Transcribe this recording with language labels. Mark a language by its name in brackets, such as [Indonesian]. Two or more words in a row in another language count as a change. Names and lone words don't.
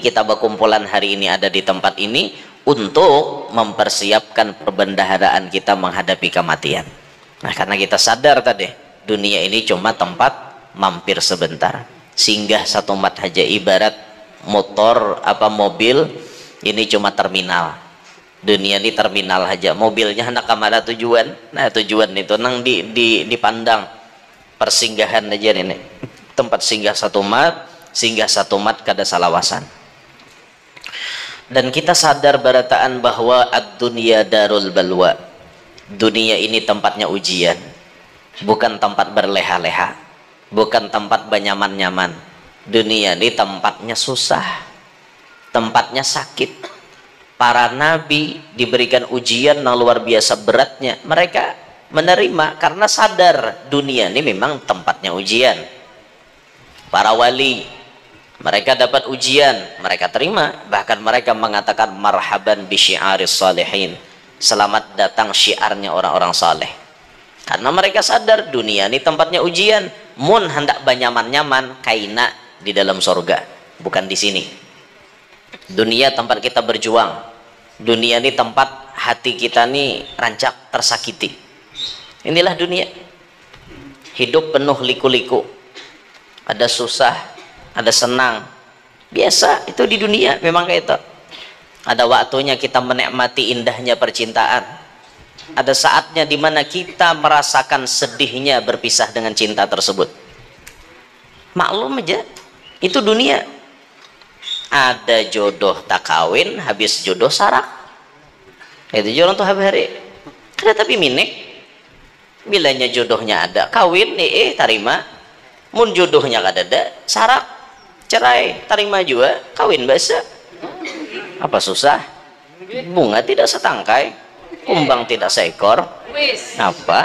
[Indonesian] Kita berkumpulan hari ini ada di tempat ini untuk mempersiapkan perbendaharaan kita menghadapi kematian. Nah karena kita sadar tadi dunia ini cuma tempat mampir sebentar. Singgah satu mat aja ibarat motor mobil ini cuma terminal. Dunia ini terminal aja, mobilnya hendak kemana tujuan. [Banjar] Nah tujuan itu nang dipandang persinggahan aja ini, tempat singgah satu mat kada salawasan. [Indonesian] Dan kita sadar barataan bahwa [Arabic] ad-dunya darul balwa, [Indonesian] dunia ini tempatnya ujian, bukan tempat berleha-leha, bukan tempat benyaman-nyaman. Dunia ini tempatnya susah, tempatnya sakit. Para nabi diberikan ujian yang luar biasa beratnya, mereka menerima karena sadar dunia ini memang tempatnya ujian. Para wali mereka dapat ujian, mereka terima, bahkan mereka mengatakan [Arabic] marhaban bi syiaris salihin, [Indonesian] selamat datang syiarnya orang-orang saleh. Karena mereka sadar dunia ini tempatnya ujian. [Banjar] Mun hendak banyaman-nyaman kaina di dalam sorga, bukan di sini. [Indonesian] Dunia tempat kita berjuang, dunia ini tempat hati kita nih rancak tersakiti. Inilah dunia, hidup penuh liku-liku, ada susah, ada senang, biasa itu di dunia memang kayak itu. Ada waktunya kita menikmati indahnya percintaan, ada saatnya dimana kita merasakan sedihnya berpisah dengan cinta tersebut. Maklum aja itu dunia. [Banjar] Ada jodoh tak kawin, habis jodoh sarak. Itu jodoh tuh hari-hari. Ada tapi minik. Bilanya jodohnya ada, kawin tarima. Mun jodohnya kada ada, sarak, cerai, terima juga, kawin biasa. [Indonesian] Apa susah? Bunga tidak setangkai, kumbang tidak seekor. Apa?